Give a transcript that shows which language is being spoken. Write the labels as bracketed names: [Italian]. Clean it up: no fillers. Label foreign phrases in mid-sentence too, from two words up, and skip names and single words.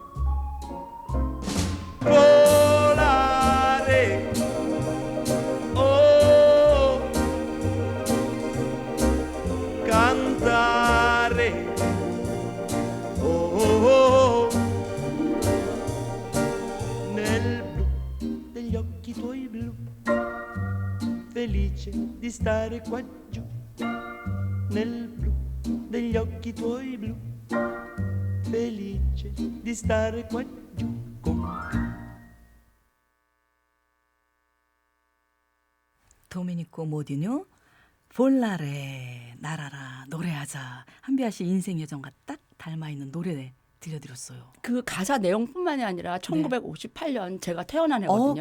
[Italian] Volare, oh, cantare, oh, oh, oh, nel blu degli occhi tuoi blu, felice di stare qua giù, nel blu degli occhi tuoi blu, felice di stare qua giù con te. [Korean] 도메니코 모디뉴 볼라레 날아라 노래하자 한비아 씨 인생 여정과 딱 닮아 있는 노래 들려드렸어요. 그 가사 내용뿐만이 아니라 1958년 제가 태어난 해거든요.